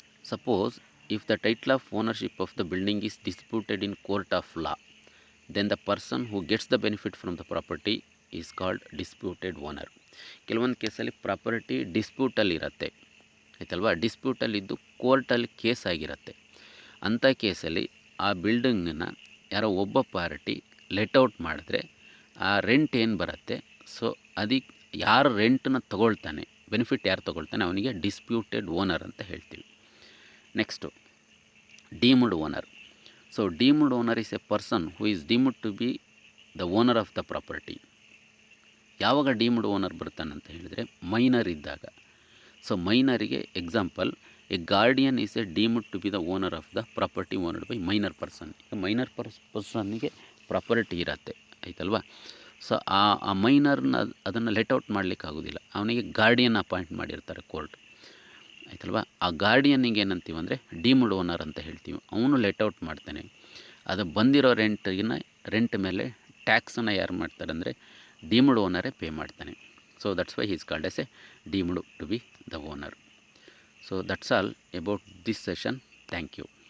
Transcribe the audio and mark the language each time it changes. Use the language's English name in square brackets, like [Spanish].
[English] Suppose if the title of ownership of the building is disputed in court of law, then the person who gets the benefit from the property is called disputed owner. [Kannada] ಕೆಲವೊಂದು ಕೇಸಲ್ಲಿ property ಡಿಸ್ಪ್ಯೂಟಲ್ಲಿ ಇರುತ್ತೆ ಆಯ್ತಲ್ವಾ, ಡಿಸ್ಪ್ಯೂಟಲ್ಲಿದ್ದು ಕೋರ್ಟಲ್ಲಿ case ಆಗಿರುತ್ತೆ. ಅಂಥ ಕೇಸಲ್ಲಿ ಆ ಬಿಲ್ಡಿಂಗನ್ನು ಯಾರೋ ಒಬ್ಬ ಪಾರ್ಟಿ ಲೆಟ್ಔಟ್ ಮಾಡಿದ್ರೆ ಆ ರೆಂಟ್ ಏನು ಬರುತ್ತೆ, ಸೊ ಅದಕ್ಕೆ ಯಾರು ರೆಂಟನ್ನು ತೊಗೊಳ್ತಾನೆ, ಬೆನಿಫಿಟ್ ಯಾರು ತೊಗೊಳ್ತಾನೆ ಅವನಿಗೆ ಡಿಸ್ಪ್ಯೂಟೆಡ್ ಓನರ್ ಅಂತ ಹೇಳ್ತೀವಿ. [English] Next deemed owner. So deemed owner is a person who is deemed to be the owner of the property. [Kannada] ಯಾವಾಗ ಡೀಮ್ಡ್ ಓನರ್ ಬರ್ತಾನೆ ಅಂತ ಹೇಳಿದರೆ ಮೈನರ್ ಇದ್ದಾಗ. [English] So ಮೈನರಿಗೆ example, a guardian is a deemed to be the owner of the property owned by minor person. [Kannada] ಈಗ minor ಪರ್ಸನ್ನಿಗೆ property ಇರತ್ತೆ ಆಯ್ತಲ್ವಾ. So ಆ ಮೈನರ್ನ ಅದನ್ನು ಲೆಟ್ಔಟ್ ಮಾಡಲಿಕ್ಕೆ ಆಗೋದಿಲ್ಲ, ಅವನಿಗೆ ಗಾರ್ಡಿಯನ್ ಅಪಾಯಿಂಟ್ ಮಾಡಿರ್ತಾರೆ ಕೋರ್ಟ್ ಆಯ್ತಲ್ವಾ. ಆ ಗಾರ್ಡಿಯನ್ನಿಗೆ ಏನಂತೀವಿ ಅಂದರೆ ಡೀಮ್ಡ್ ಓನರ್ ಅಂತ ಹೇಳ್ತೀವಿ. ಅವನು ಲೆಟ್ಔಟ್ ಮಾಡ್ತಾನೆ, ಅದು ಬಂದಿರೋ ರೆಂಟ್ ಮೇಲೆ ಟ್ಯಾಕ್ಸನ್ನು ಯಾರು ಮಾಡ್ತಾರೆ ಅಂದರೆ ಡೀಮ್ಡ್ ಓನರೇ ಪೇ ಮಾಡ್ತಾನೆ [English] So that's why he is called as a deemed to be the owner. So that's all about this session. Thank you.